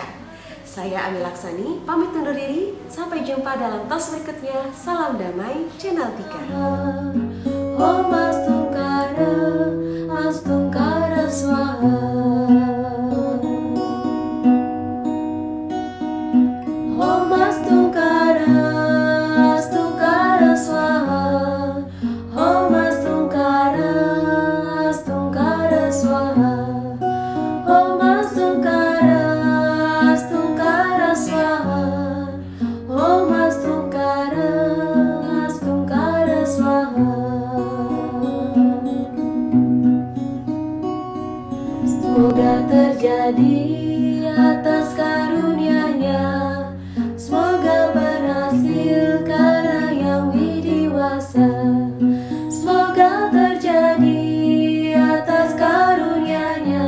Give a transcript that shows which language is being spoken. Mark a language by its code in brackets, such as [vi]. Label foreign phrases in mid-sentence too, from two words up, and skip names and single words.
[id] Saya Ami Laksani, pamit undur diri. Sampai jumpa dalam tos berikutnya. Salam damai, Channel 3. [sa] Om Astungkara, Astungkara Swaha. Om Astungkara, Astungkara Swaha. Om Astungkara, Astungkara Swaha. Om Astungkara, Astungkara Swaha. Om Astungkara, Astungkara Swaha. [id] Semoga terjadi atas karunia-Nya. Semoga berhasil karena Yang Widiwasa. Semoga terjadi atas karunia-Nya.